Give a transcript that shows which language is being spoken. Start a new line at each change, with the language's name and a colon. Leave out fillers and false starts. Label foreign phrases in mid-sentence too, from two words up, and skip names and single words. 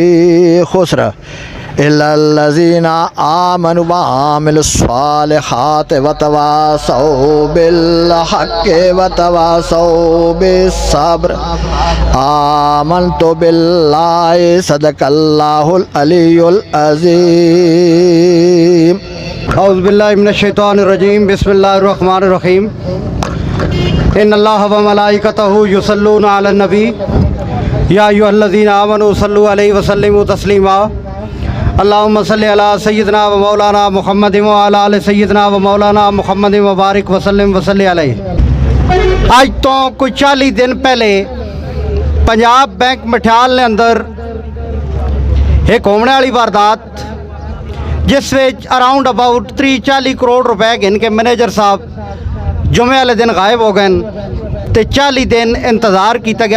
Arabic: خسر إلا الذين آمنوا وعملوا الصالحات وتواصوا بالحق وتواصوا بالصبر آمنت بالله صدق الله العلي العظيم. أعوذ بالله من الشيطان الرجيم۔ بسم الله الرحمن الرحيم. إن الله وملائكته يصلون على النبي يا أيها الذين آمنوا صلوا عليه وسلموا تسليما. اللهم صل على سيدنا ومولانا محمد وعلى آل سيدنا ومولانا محمد وبارك وسلم وصل عليه.
Urdu: آج تو کوئی 40 دن پہلے پنجاب بینک مٹھیال نے اندر ایک ہونے والی واردات جس وچ
English: around about
Urdu: 30-40 کروڑ روپے ان کے منیجر صاحب جمعے والے دن غائب ہو گئے تو 40 دن انتظار کیا گیا.